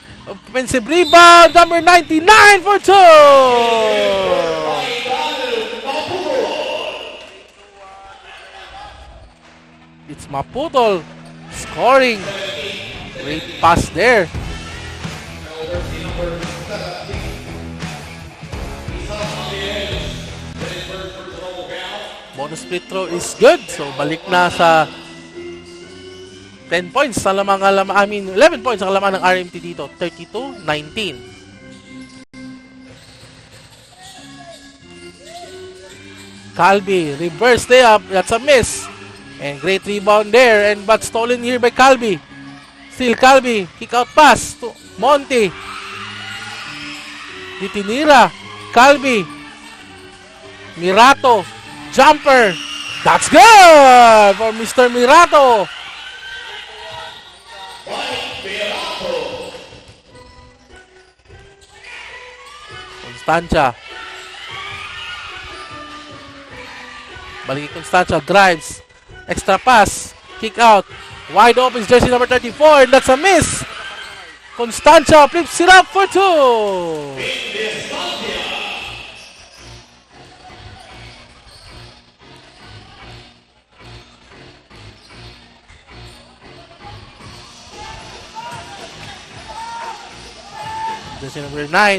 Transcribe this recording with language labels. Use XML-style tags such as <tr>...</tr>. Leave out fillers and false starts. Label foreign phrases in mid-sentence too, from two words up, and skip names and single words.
<en>Offensive rebound. Number 99 for 2. It's Maputol scoring. Great pass there. Bonus free throw is good.</en> <tl>So balik na sa 10 points sa lamang, 11 points ang laman ng RMT dito.</tl> <en>32-19. Calvi, reverse layup. That's a miss. And great rebound there. And but stolen here by Calvi. Still Calvi. Kick out pass to Monty. Ditinira. Calvi. Mirato. Jumper. That's good for Mr. Mirato. Constancia.</en> <tl>Balik Constancia.</tl> <en>Drives. Extra pass. Kick out. Wide open is jersey number 34. And that's a miss. Constancia flips it up for 2. Jersey number 9.</en>